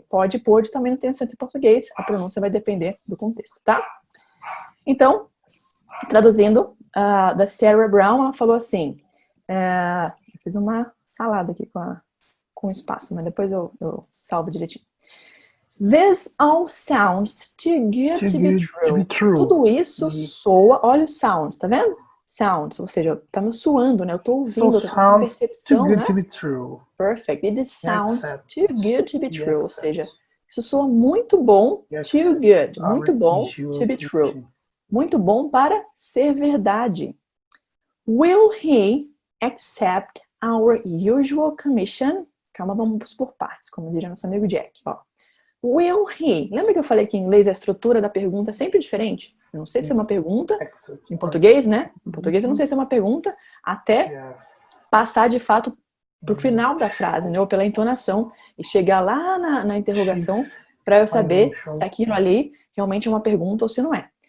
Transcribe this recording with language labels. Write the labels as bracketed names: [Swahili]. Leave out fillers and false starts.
[Portuguese] Pode também não tem acento em português. A pronúncia vai depender do contexto, tá? Então, traduzindo, da Sarah Brown, ela falou assim... eu fiz uma salada aqui com espaço, mas depois eu salvo direitinho. [English] This all sounds too good to be true. [Portuguese] Tudo isso soa, olha os sounds, tá vendo? Sounds, ou seja, tá me suando, né? Eu tô ouvindo, eu tô com percepção, [English] too good [Portuguese] né? [English] to be true. Perfect. It sounds too good to be true. [Portuguese] Ou seja, isso soa muito bom, [English] too good. [Portuguese] Muito bom [English] to be true. [Portuguese] Muito bom para ser verdade. [English] Will he accept our usual commission? [Portuguese] Calma, vamos por partes, como diria nosso amigo Jack. Ó. [English] Will he? [Portuguese] Lembra que eu falei que em inglês a estrutura da pergunta é sempre diferente? Eu não sei se é uma pergunta, em português, né? Em português eu não sei se é uma pergunta, até passar de fato pro final da frase, né? Ou pela entonação, e chegar lá na interrogação para eu saber se aquilo ali realmente é uma pergunta ou se não é.